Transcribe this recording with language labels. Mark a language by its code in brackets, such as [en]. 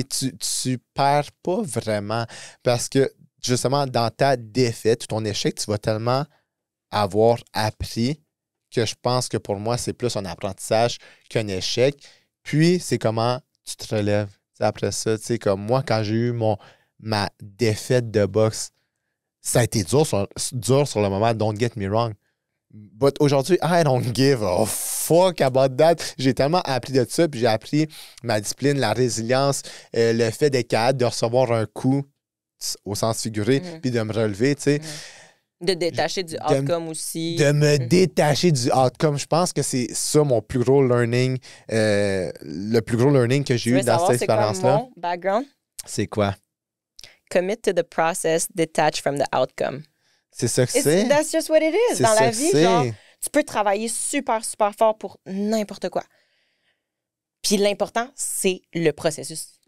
[fr] Tu perds pas vraiment parce que, justement, dans ta défaite ou ton échec, tu vas tellement avoir appris que je pense que pour moi, c'est plus un apprentissage qu'un échec. Puis, c'est comment tu te relèves. T'sais, après ça, tu sais, comme moi, quand j'ai eu ma défaite de boxe, ça a été dur sur le moment, [en] don't get me wrong. But aujourd'hui, I don't give a fuck about that. [fr] J'ai tellement appris de ça, puis j'ai appris ma discipline, la résilience, le fait d'être capable de recevoir un coup au sens figuré, puis de me relever, tu sais. De détacher du outcome aussi. De me détacher du outcome. Je pense que c'est ça mon plus gros learning, le plus gros learning que j'ai eu dans cette expérience-là. C'est quoi mon background? C'est quoi? [en] Commit to the process, detach from the outcome. [fr] C'est ça que c'est. [en] That's just what it is. [fr] Dans la vie, genre, tu peux travailler super, super fort pour n'importe quoi. Puis l'important, c'est le processus.